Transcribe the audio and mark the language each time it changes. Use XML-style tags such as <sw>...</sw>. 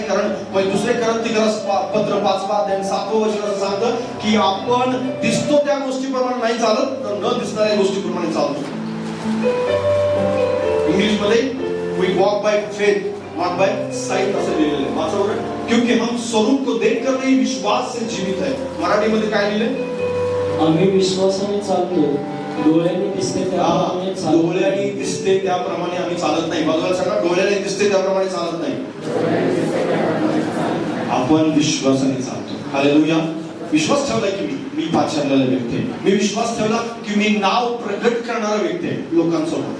<mr>कारण दुसरे पत्र 5 अध्याय 7 वचन सांगतं की आपण दिसतो त्या गोष्टीप्रमाणे नाही चालत तर न दिसणाऱ्या गोष्टीप्रमाणे चालतो. इंग्लिश मध्ये</mr> <en>we walk by faith not by sight</en> <mr>असं लिहिलेलं आहे. वाचा बरं.</mr> <hi>क्योंकि हम स्वरूप को देखकर नहीं विश्वास से जीवित है.</hi> <mr>मराठीमध्ये काय लिहिलंय? आम्ही विश्वासाने चालतो, डोळ्याने दिसते त्याप्रमाणे चालतो. डोळ्याने दिसते त्याप्रमाणे आम्ही चालत नाही. बाजूला सांगा, डोळ्याने दिसते त्याप्रमाणे चालत नाही, आपण विश्वासाने चालतो. हालेलुया. विश्वास ठेवला की मी पाचारलेला व्यक्ती आहे. मी विश्वास ठेवला की मी नाव प्रगट करणारा व्यक्ती आहे लोकांसमोर.</mr>